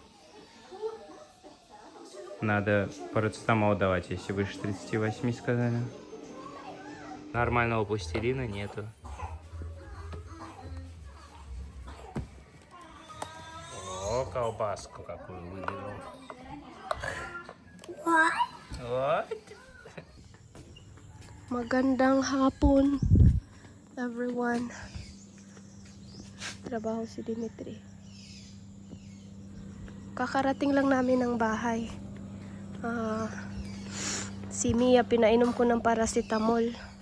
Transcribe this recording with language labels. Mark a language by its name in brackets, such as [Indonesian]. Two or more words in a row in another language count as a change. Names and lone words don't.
[Russian] Надо парацетамол давать, если выше 38 сказали. Нормального пластилина нету. О, колбаску какую выделил. Вот. [Filipino] Magandang hapon, everyone. Trabaho si Dimitri. Kakarating lang namin ng bahay. Si Mia, pinainom ko ng paracetamol.